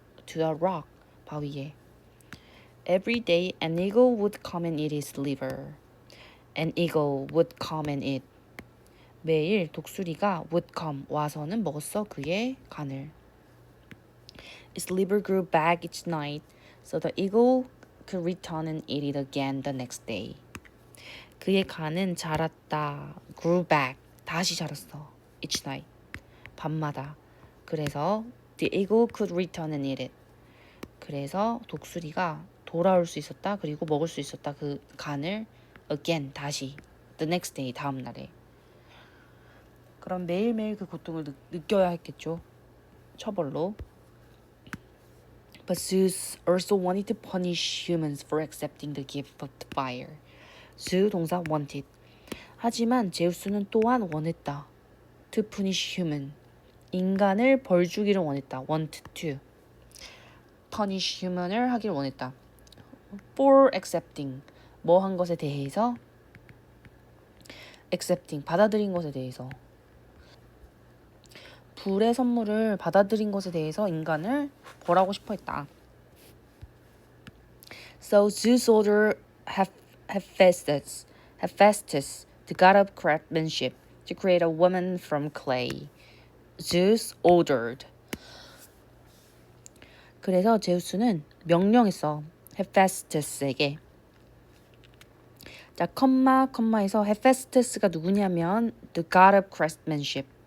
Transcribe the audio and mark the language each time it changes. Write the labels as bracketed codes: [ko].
[en] To a rock 바위에. Every day an eagle would come and eat his liver. An eagle would come and eat. [ko] 매일 독수리가 [en] would come [ko] 와서는 먹었어 그의 간을. [en] Its liver grew back each night, so the eagle could return and eat it again the next day. [ko] 그의 간은 자랐다. [en] grew back. [ko] 다시 자랐어. [en] each night. [ko] 밤마다. [en] 그래서 the eagle could return and eat it. [ko] 그래서 독수리가 돌아올 수 있었다. 그리고 먹을 수 있었다. 그 간을 again. 다시. [en] the next day. [ko] 다음 날에. 그럼 매일매일 그 고통을 느껴야 했겠죠. 처벌로. [en] But Zeus also wanted to punish humans for accepting the gift of the fire. Zeus 동사 wanted. [ko] 하지만 제우스는 또한 원했다. [en] To punish human. [ko] 인간을 벌 주기를 원했다. [en] Want to. Punish human [ko] 을 하기를 원했다. [en] For accepting. [ko] 뭐 한 것에 대해서. Accepting. 받아들인 것에 대해서. 불의 선물을 받아들인 것에 대해서 인간을 벌하고 싶어 했다. [en] So Zeus ordered Hephaestus, the god of craftsmanship, to create a woman from clay. Zeus ordered. [ko] 그래서 제우스는 명령했어. 헤페스토스에게. 자, 컴마에서 헤페스토스가 누구냐면 [en] the god of craftsmanship.